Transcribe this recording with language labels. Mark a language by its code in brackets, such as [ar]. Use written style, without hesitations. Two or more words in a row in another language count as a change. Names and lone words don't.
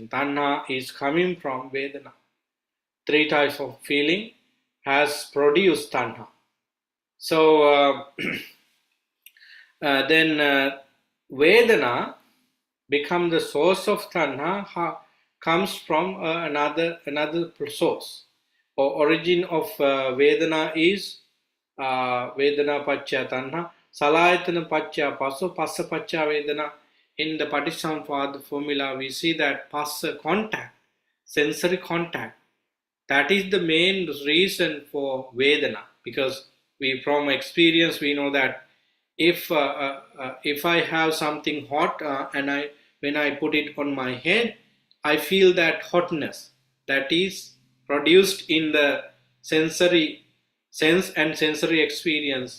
[en] Tanha is coming from Vedana. Three types of feeling has produced tanha. So then Vedana become the source of tanha, comes from another source. Or origin of Vedana is [pi] Vedana Paccha Tanha, Salayatana Paccha Passo, Passa Paccha Vedana. [en] In the Patissampada formula, we see that Passa contact, sensory contact, that is the main reason for Vedana, because from experience we know that if I have something hot and when I put it on my head, I feel that hotness that is produced in the sensory sense and sensory experience.